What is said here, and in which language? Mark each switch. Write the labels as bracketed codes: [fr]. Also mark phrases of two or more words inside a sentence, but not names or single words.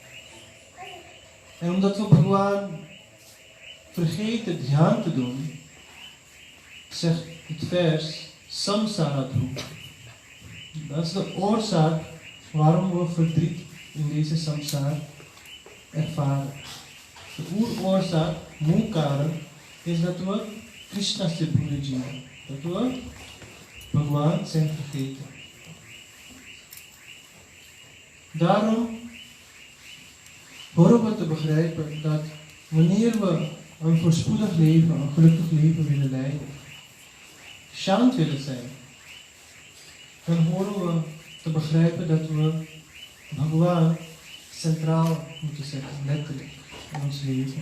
[nl] En omdat we Bhagwan vergeten dhyan te doen, zegt het vers [bn] সংসার দুঃখ. [nl] Dat is de oorzaak waarom we verdriet in deze samsara ervaren. De ooroorzaak, moekaren, is dat we [bn] কৃষ্ণ সে ভুলে জীব. [nl] Dat we Bhagwan zijn vergeten. Daarom horen we te begrijpen dat wanneer we een voorspoedig leven, een gelukkig leven willen leiden, shant willen zijn, dan horen we te begrijpen dat we Bhagwan centraal moeten zetten, letterlijk, in ons leven.